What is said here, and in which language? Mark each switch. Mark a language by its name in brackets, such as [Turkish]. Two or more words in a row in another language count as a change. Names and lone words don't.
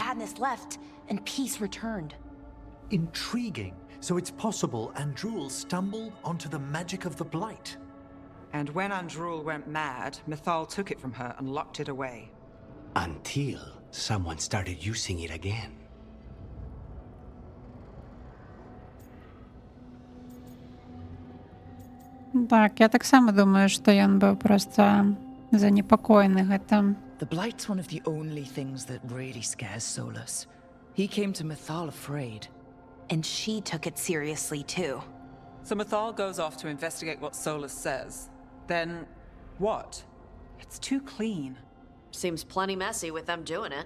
[English] madness left, and peace returned. Intriguing. So it's possible Andrul stumbled onto the magic of the Blight. And when Andrul went mad, Mythal took it from her and locked it away. Until someone started using it again. [Belarusian] Так, я так само думаю, што ён быў проста занепакоены гэтым. [English] The Blight's one of the only things that really scares Solus. He came to Mythal afraid. And she took it seriously too. So Mythal goes off to investigate what Solus says. Then, what? It's too clean. Seems plenty messy with them doing it.